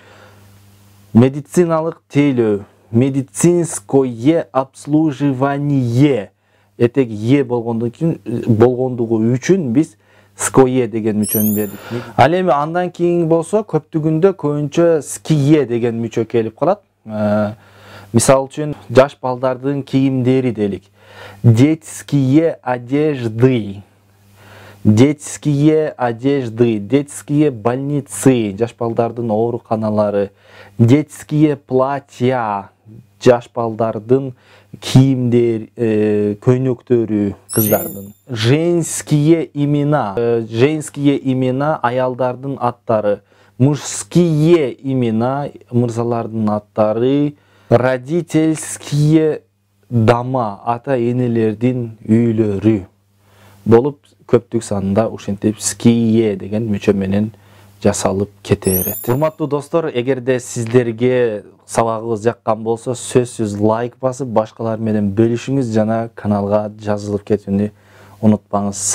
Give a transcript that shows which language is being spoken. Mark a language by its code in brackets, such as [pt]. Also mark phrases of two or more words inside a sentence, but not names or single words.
[ky] Медициналык тейлөө, [ru] медицинское обслуживание. [ky] Этек е болгондугу үчүн биз ское деген мүчөнү бердик. Ал эми андан кийин болсо көптүгүндө көбүнчө ские деген мүчө келип калат. Мисал үчүн жаш балдардын кийимдери делик. [ru] Детские одежды, детские одежды, детские больницы, [ky] жаш балдардын ооруканалары, [ru] детские платья, [ky] жаш балдардын кийимдер, көйнөктөрү кыздардын. [ru] Женские имена [ky] аялдардын аттары. [ru] Мужские имена [ky] мырзалардын аттары. [ru] Родительские дома [ky] ата энелердин үйлөрү болуп көптүк санында ушинтип ские деген мүчө менен жасалып кете берет. Урматтуу достор, эгерде сиздерге сабагыбыз жаккан болсо, сөзсүз лайк басып, башкалар менен бөлүшүңүз жана каналга жазылып кетүүнү унутпаңыз.